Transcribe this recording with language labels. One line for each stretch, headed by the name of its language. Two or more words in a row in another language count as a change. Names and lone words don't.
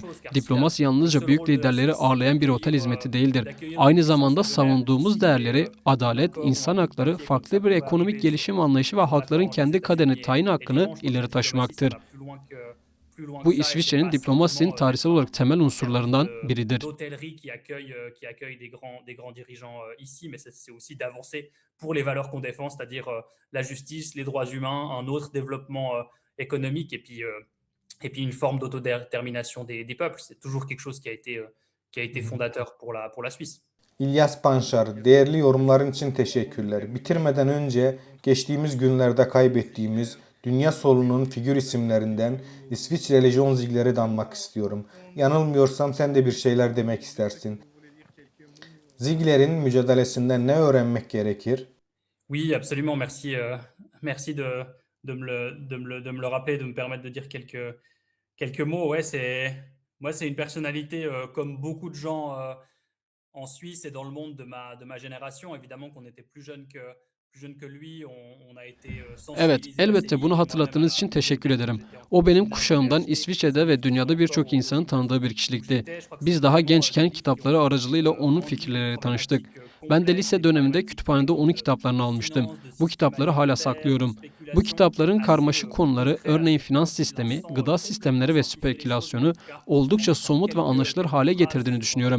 Turkish: Diplomasi yalnızca büyük liderleri ağırlayan bir otel hizmeti değildir. Aynı zamanda savunduğumuz değerleri, adalet, insan hakları, farklı bir ekonomik gelişim anlayışı ve halkların kendi kaderini tayin hakkını ileri taşımaktır. Bu İsviçre'nin diplomasinin tarihsel olarak temel unsurlarından biridir.
French: D'hôtellerie qui accueille des grands dirigeants ici, mais c'est aussi d'avancer pour les valeurs qu'on défend, c'est-à-dire la justice, les droits humains, un autre développement économique et puis une forme d'autodétermination des peuples. C'est toujours quelque chose qui a été fondateur pour la Suisse.
Turkish: İlyas Panşar, değerli yorumların için teşekkürler. Bitirmeden önce geçtiğimiz günlerde kaybettiğimiz dünya solunun figür isimlerinden İsviçreli John Ziegler'e danmak istiyorum. Yanılmıyorsam sen de bir şeyler demek istersin. Ziegler'in mücadelesinden ne öğrenmek gerekir?
French: Oui, absolument. Merci, merci de me le rappeler, de me permettre de dire quelques mots. Ouais, c'est une personnalité comme beaucoup de gens en Suisse et dans le monde de ma génération. Évidemment qu'on était plus jeune que lui. On a été
Turkish: Evet,
French: sensibilisé à
Turkish: elbette
French: ces
Turkish: bunu
French: livres.
Turkish: hatırlattığınız için teşekkür ederim. O benim kuşağımdan İsviçre'de ve dünyada birçok insanın tanıdığı bir kişilikti. Biz daha gençken kitapları aracılığıyla onun fikirleriyle tanıştık. Ben de lise döneminde kütüphanede onun kitaplarını almıştım. Bu kitapları hala saklıyorum. Bu kitapların karmaşık konuları, örneğin finans sistemi, gıda sistemleri ve spekülasyonu oldukça somut ve anlaşılır hale getirdiğini düşünüyorum.